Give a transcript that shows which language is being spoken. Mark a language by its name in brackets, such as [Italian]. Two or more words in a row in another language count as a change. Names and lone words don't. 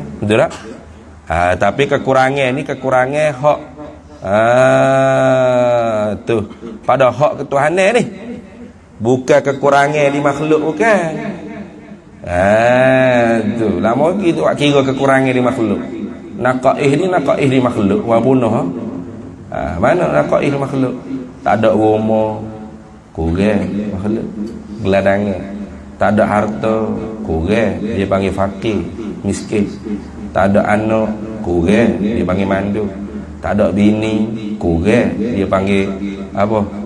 [Malay] Betul tak? Tapi kekurangan ni kekurangan hak tu pada hak ketuhanan ni. Bukan kekurangan di makhluk, bukan. Tu lama lagi tu kira kekurangan di makhluk. Naqais di makhluk wa punah. Mana naqais di makhluk? Tak ada rumah, kurang makhluk. Geladangan. Tak ada harta, kurang, dia panggil fakir, miskin. Tak ada anak, kurang, dia panggil mandu. Tak ada bini, kurang, dia panggil apa?